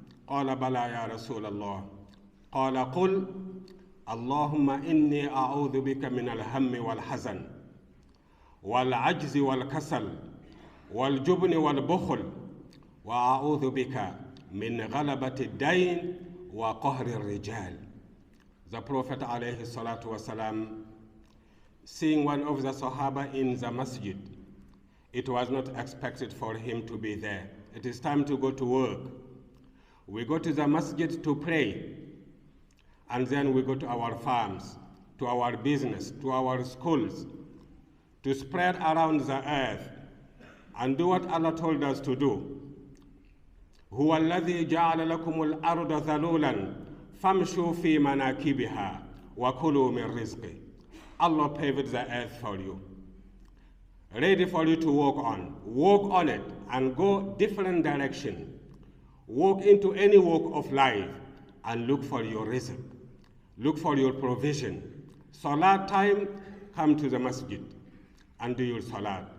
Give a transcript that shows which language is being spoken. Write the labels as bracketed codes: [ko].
[ar] قال بلى يا رسول الله. قال قل اللهم إني أعوذ بك من الهم والحزن والعجز والكسل والجبن والبخل وأعوذ بك من غلبة الدين وقهر الرجال. [en] The Prophet alayhi salatu wasalam seeing one of the Sahaba in the masjid. It was not expected for him to be there. It is time to go to work. We go to the masjid to pray, and then we go to our farms, to our business, to our schools, to spread around the earth and do what Allah told us to do. [ar] هو الذي جعل لكم الأرض ذلولا فامشوا في مناكبها وكلوا من رزقه. [en] Allah paved the earth for you, ready for you to walk on. Walk on it and go different direction. Walk into any walk of life and look for your rizq. Look for your provision. Salat time, come to the masjid and do your salat.